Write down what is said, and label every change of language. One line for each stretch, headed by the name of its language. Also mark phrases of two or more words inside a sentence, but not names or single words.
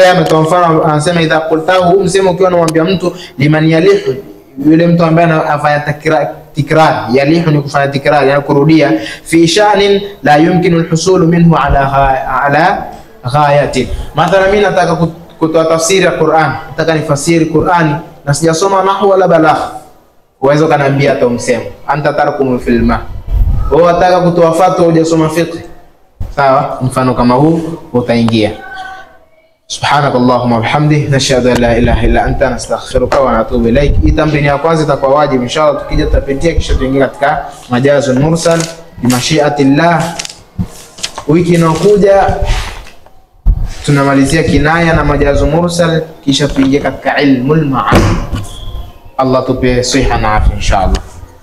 Swahili: Yeye ametoa mfano, anasema
Arabic: إذا قلته,
Swahili: msemo ukiwa unamwambia mtu
Arabic: لمن يليه,
Swahili: yule mtu ambaye anafanya tikrar, yalihu ni kufanya tikrar, yani kurudia,
Arabic: في شأن لا يمكن الحصول منه على غاية.
Swahili: Mathalan mimi nataka kutoa tafsiri ya Qur'an, nataka nifasiri Qur'ani na sijasoma nahwu wala balagha. Uwezo kaniambia hata umsemo
Arabic: أنت ترقم في الماء.
Swahili: Wewe unataka kutoa fatwa hujasoma fiqh. Sawa, mfano kama huu utaingia.
Arabic: سبحانك اللهم وبحمده نشهد أن لا إله إلا أنت نستغفرك ونتوب إليك.
Swahili: Hii tamrini ya kwanza itakuwa wajibu inshallah, tukija tutapitia kisha tuingie katika
Arabic: المجاز المرسل بمشيئة الله.
Swahili: Wiki inayokuja tunamalizia kinaya na
Arabic: المجاز المرسل
Swahili: kisha tuingie katika
Arabic: علم المعاني.
Swahili: Allah tupe siha na afya inshallah.